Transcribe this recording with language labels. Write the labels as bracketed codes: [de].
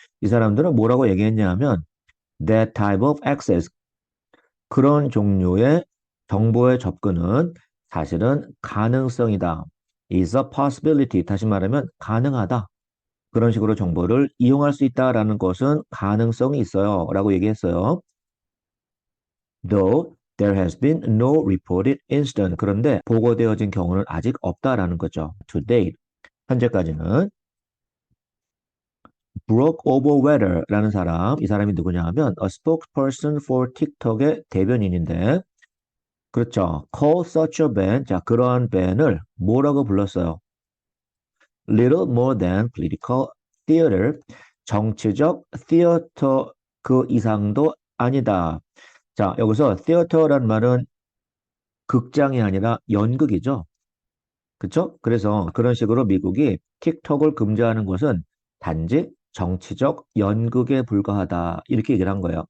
[ko] 이 사람들은 뭐라고 얘기했냐면 [en] that type of access [ko] 그런 종류의 정보의 접근은 사실은 가능성이다. [en] is a possibility [ko] 다시 말하면 가능하다. 그런 식으로 정보를 이용할 수 있다라는 것은 가능성이 있어요. 라고 얘기했어요. [en] Though there has been no reported incident. [ko] 그런데 보고되어진 경우는 아직 없다라는 거죠. [en] To date. [ko] 현재까지는. Brock Overweather라는 사람, 이 사람이 누구냐 하면 [en] a spokesperson for [ko] 틱톡의 대변인인데 그렇죠. [en] Call such a ban. [ko] 자, 그러한 ban을 뭐라고 불렀어요? [en] Little more than political theater. [ko] 정치적 theater 그 이상도 아니다. 자, 여기서 theater라는 말은 극장이 아니라 연극이죠. 그렇죠? 그래서 그런 식으로 미국이 틱톡을 금지하는 것은 단지 정치적 연극에 불과하다. 이렇게 얘기를 한 거예요.